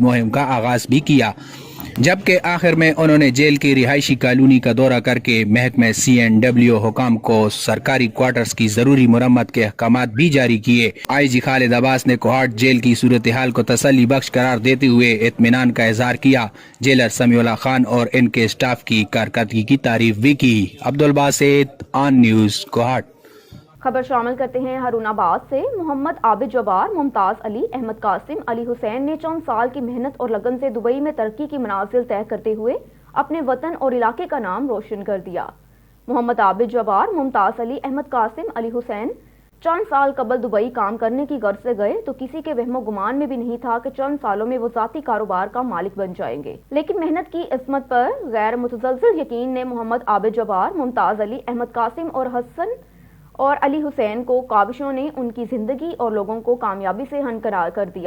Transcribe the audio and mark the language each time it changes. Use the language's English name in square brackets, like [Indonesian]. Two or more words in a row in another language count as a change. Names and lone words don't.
[Urdu] مہم کا آغاز بھی کیا، جبکہ آخر میں انہوں نے جیل کی رہائشی کالونی کا دورہ کرکے محکمے CNW حکام کو سرکاری کوارٹرز کی ضروری مرمت کے احکامات بھی جاری کیے. آئی جی خالد عباس نے کوہاٹ جیل کی صورت حال کو تسلی بخش قرار دیتے ہوئے اطمینان کا اظہار کیا. جیلر سمیع اللہ خان اور ان کے اسٹاف کی کارکردگی کی تعریف بھی کی. अब्दुल बासित, ऑन न्यूज, कोहाट। خبر شامل کرتے ہیں ہارون آباد سے. محمد عابد جبار، ممتاز علی، احمد قاسم، علی حسین نے چند سال کی محنت اور لگن سے دبئی میں ترقی کی منازل طے کرتے ہوئے اپنے وطن اور علاقے کا نام روشن کر دیا. محمد عابد جبار، ممتاز علی، احمد قاسم، علی حسین چند سال قبل دبئی کام کرنے کی غرض سے گئے تو کسی کے وہم و گمان میں بھی نہیں تھا کہ چند سالوں میں وہ ذاتی کاروبار کا مالک بن جائیں گے. لیکن محنت کی عصمت پر غیر متزلزل یقین نے محمد عابد جبار، ممتاز علی، احمد قاسم اور حسن اور علی حسین کو کابشوں نے ان کی زندگی اور لوگوں کو کامیابی سے ہنکرار کر دیا.